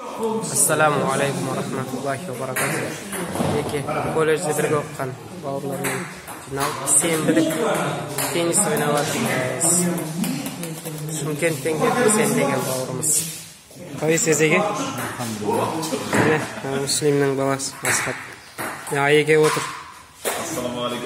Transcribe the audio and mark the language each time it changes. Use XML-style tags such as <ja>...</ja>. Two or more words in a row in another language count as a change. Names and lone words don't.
<ar>السلام عليكم ورحمة الله وبركاته.</ar> <kk>Eki kollejde birge okugan bауырлармен жиналып сенбілік теннис ойнап жатырмыз. Шымкенттен келді Сен деген бауырымыз. Қалайсыз еге? Міне, Мүслимнің баласы Асхат. Айеге отыр. Ассаламалейкум.</kk>